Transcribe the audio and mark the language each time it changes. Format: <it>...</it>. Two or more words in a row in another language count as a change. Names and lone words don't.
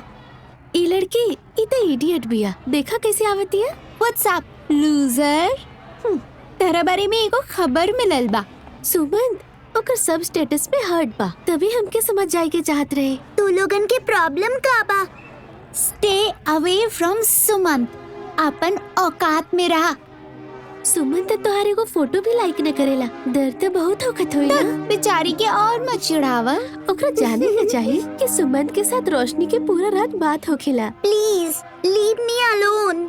<bho>ई लड़की ई तो इडियट बिया। देखा कैसे आवती है।</bho> <en>What's up loser?</en> <bho>तेरा बारे में एगो खबर मिलल बा। सुमंत ओकर सब स्टेटस पे हर्ट बा, तभी हमके समझ जाए के चाहत रहे। तू लोगन के प्रॉब्लम का बा?</bho> <en>Stay away from Sumant.</en> <bho>अपन औकात में रहा। सुमंत तोहरे को फोटो भी लाइक न करेला। डर तो बहुत होखत होई ना। बेचारी के और मत चिढ़ावा। ओकरा जाने के चाहिए कि सुमंत के साथ रोशनी के पूरा रात बात होखेला।</bho> <en>Please leave me alone.</en>